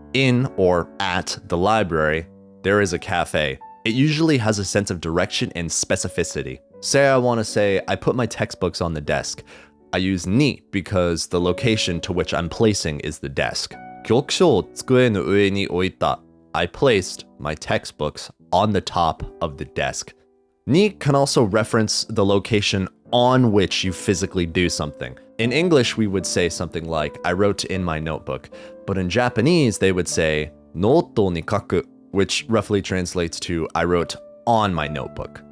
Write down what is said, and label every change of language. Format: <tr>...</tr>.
<en>In or at the library, there is a cafe. It usually has a sense of direction and specificity. Say I want to say, I put my textbooks on the desk. I use ni because the location to which I'm placing is the desk.</en> <ja>教科書を机の上に置いた.</ja> <en>I placed my textbooks on the top of the desk. Ni can also reference the location on which you physically do something. In English, we would say something like, I wrote in my notebook. But in Japanese, they would say,</en> <ja>ノートに書く,</ja> <en>which roughly translates to, I wrote on my notebook.</en>